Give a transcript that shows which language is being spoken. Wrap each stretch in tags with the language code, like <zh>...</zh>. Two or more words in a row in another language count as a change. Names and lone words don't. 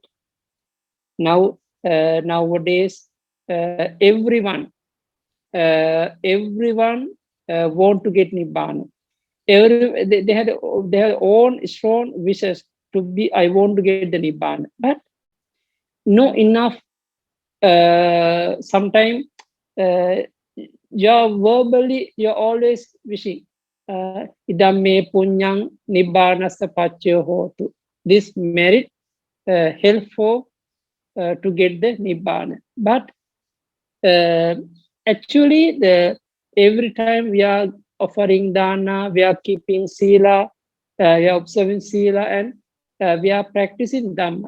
<en>Now nowadays everyone want to get nibbana. They had their own strong wishes to be. I want to get the nibbana, but no enough. Sometimes you're verbally, you're always wishing</en> <pi>idam me punyang nibbanasa paccaya hotu.</pi> <en>This merit helpful to get the nibbana. But actually, every time we are offering dana, we are keeping sila, we are observing sila, and we are practicing dhamma.</en>